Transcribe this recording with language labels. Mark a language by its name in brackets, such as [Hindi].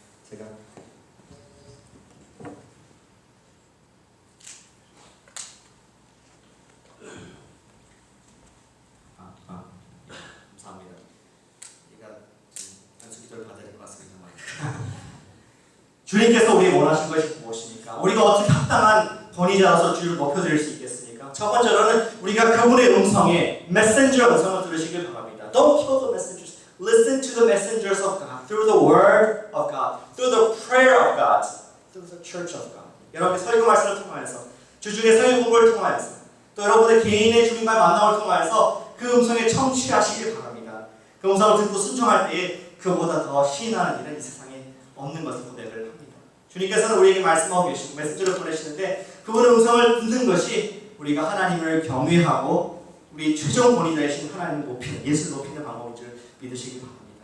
[Korean] 제가 감사합니다. 제가 단수 기도를 받아야 될 것 같습니다. 주님께서 우리 원하신 것이 무엇입니까? 우리가 어떻게 합당한 권위자로서 주를 높여드릴 수 있겠습니까? 첫 번째로는 우리가 그분의 음성에 메신저 음성을 들으시길 바랍니다. [English] Don't kill the messengers. Listen to the messengers of God through the word of God, through the prayer of God, through the church of God. [Korean] 여러분의 설교 말씀을 통하여서 주중의 설교 공부를 통하여서 또 여러분의 개인의 주님과의 만남을 통하여서 그 음성에 청취하시길 바랍니다. 그 음성을 듣고 순종할 때에 그보다 더 신나는 일은 이 세상에 없는 것을 고백을 합니다. 주님께서는 우리에게 말씀하고 계시고 메시지를 보내시는데 그분의 음성을 듣는 것이 우리가 하나님을 경외하고 우리 최종 권위자이신 하나님을 높이는, 예수를 높이는 방법인 줄 믿으시기 바랍니다.